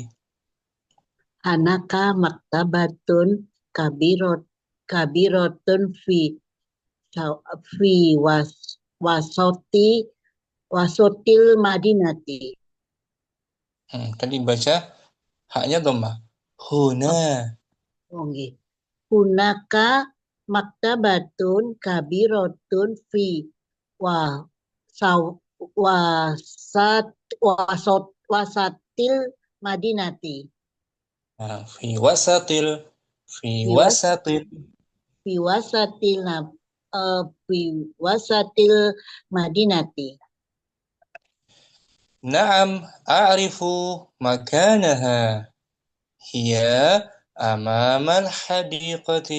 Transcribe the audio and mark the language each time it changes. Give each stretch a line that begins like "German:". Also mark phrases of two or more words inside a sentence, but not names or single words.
Arabic: هناك مكتبة كبيرة في وسط المدينة.
Indonesian: Tadi baca haknya dhammah.
Arabic: Huna.
Javanese: Oh, nggih.
Arabic: هناك مكتبة كبيرة في و سو وسط وسط المدينة. في وسط. في Fi wasatil. في وسط في وسط المدينة. نعم، أعرف مكانها. هي أمام الحديقة.